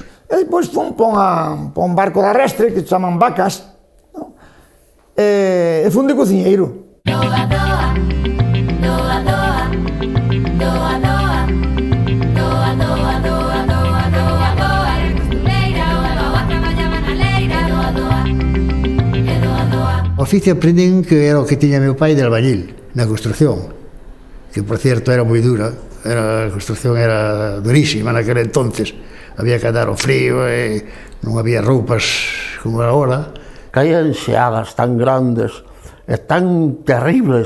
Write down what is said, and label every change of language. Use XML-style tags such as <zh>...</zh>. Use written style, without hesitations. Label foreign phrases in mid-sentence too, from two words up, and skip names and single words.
<gl>E despois fomos para un barco de arrastre, que se chaman vacas, e fui de cociñeiro. Doa, doa, doa, doa, doa, doa, doa, doa, doa, doa, doa, doa, era costureira, o avó traballaba na leira, doa, doa, e doa, doa. O oficio aprendín que era o que tiña meu pai de albañil, na construción, que</gl> <es>por cierto</es> <gl>era moi dura, a construcción era durísima naquele entonces. Había que andar ao frío e non había roupas como agora. Caían xeadas tan grandes e tan terribles.</gl>